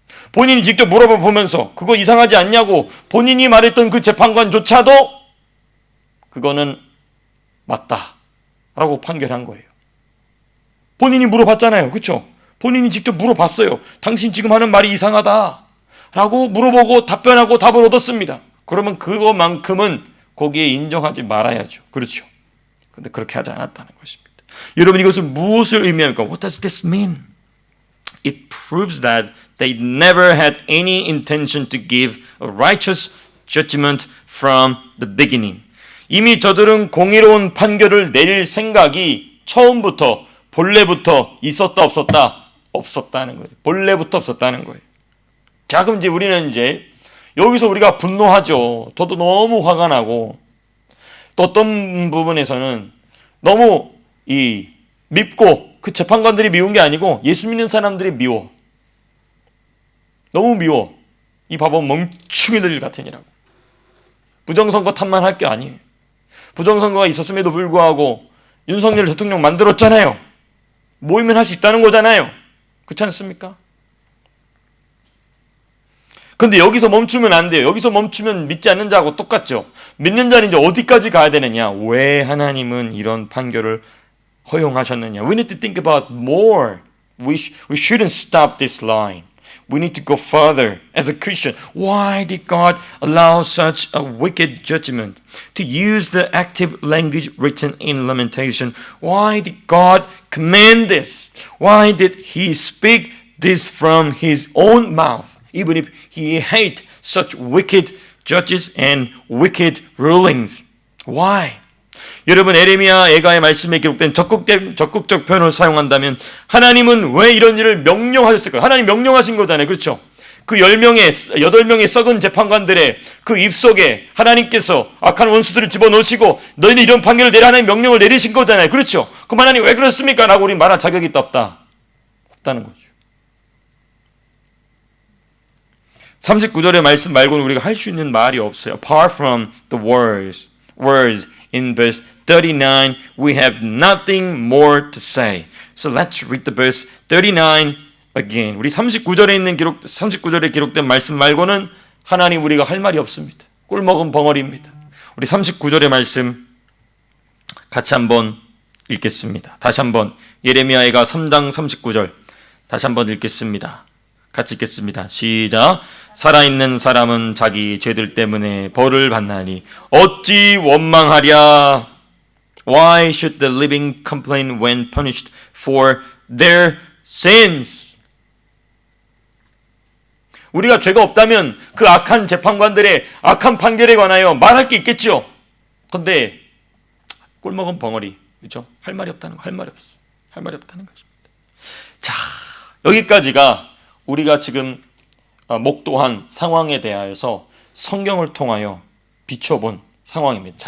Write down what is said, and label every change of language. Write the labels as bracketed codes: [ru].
[ko] 본인이 직접 물어봐 보면서 그거 이상하지 않냐고 본인이 말했던 그 재판관조차도 그거는 맞다라고 판결한 거예요. 본인이 물어봤잖아요. 그렇죠? 본인이 직접 물어봤어요. 당신 지금 하는 말이 이상하다 라고 물어보고 답변하고 답을 얻었습니다. 그러면 그거만큼은 거기에 인정하지 말아야죠. 그렇죠? 근데 그렇게 하지 않았다는 것입니다. 여러분, 이것은 무엇을 의미합니까? [en] What does this mean? It proves that they never had any intention to give a righteous judgment from the beginning. [ko] 이미 저들은 공의로운 판결을 내릴 생각이 처음부터 본래부터 있었다 없었다? 없었다는 거예요. 본래부터 없었다는 거예요. 자, 그럼 우리는 여기서 우리가 분노하죠. 저도 너무 화가 나고 또 어떤 부분에서는 너무 밉고 그 재판관들이 미운 게 아니고 예수 믿는 사람들이 미워. 너무 미워. 이 바보 멍충이들 같으니라고. 부정선거 탓만 할 게 아니에요. 부정선거가 있었음에도 불구하고 윤석열 대통령 만들었잖아요. 모이면 할 수 있다는 거잖아요. 그렇지 않습니까? 근데 여기서 멈추면 안 돼요. 여기서 멈추면 믿지 않는 자하고 똑같죠. 믿는 자는 어디까지 가야 되느냐? 왜 하나님은 이런 판결을 허용하셨느냐? [en] We need to think about more. We shouldn't stop this line. We need to go further as a Christian. Why did God allow such a wicked judgment? To use the active language written in Lamentation. Why did God command this? Why did He speak this from His own mouth? Even if He hates such wicked judges and wicked rulings. Why? [ko] 여러분, 에레미야 예가의 말씀에 기록된 적극적 표현을 사용한다면 하나님은 왜 이런 일을 명령하셨을까요? 하나님 명령하신 거잖아요. 그렇죠? 그 8명의 썩은 재판관들의 그 입속에 하나님께서 악한 원수들을 집어넣으시고 너희는 이런 판결을 내라 하나님 명령을 내리신 거잖아요. 그렇죠? 그럼 하나님 왜 그렇습니까? 라고 우리 말할 자격이 있다 없다? 없다는 거죠. 39절의 말씀 말고는 우리가 할 수 있는 말이 없어요. [en] Apart from the words in verse 39, we have nothing more to say. So let's read the verse 39 again. [ko] 우리 39절에 기록된 말씀 말고는 하나님 우리가 할 말이 없습니다. 꿀먹은 벙어리입니다. 우리 39절의 말씀 같이 한번 읽겠습니다. 다시 한번 예레미야가 3장 39절 다시 한번 읽겠습니다. 같이 읽겠습니다. 시작. 살아있는 사람은 자기 죄들 때문에 벌을 받나니 어찌 원망하랴. [en] Why should the living complain when punished for their sins? [ko] 우리가 죄가 없다면 그 악한 재판관들의 악한 판결에 관하여 말할 게 있겠죠. 그런데 꿀먹은 벙어리, 그렇죠? 할 말이 없다는 거, 할 말이 없어. 할 말이 없다는 것입니다. 자, 여기까지가 우리가 지금 목도한 상황에 대하여서 성경을 통하여 비춰본 상황입니다.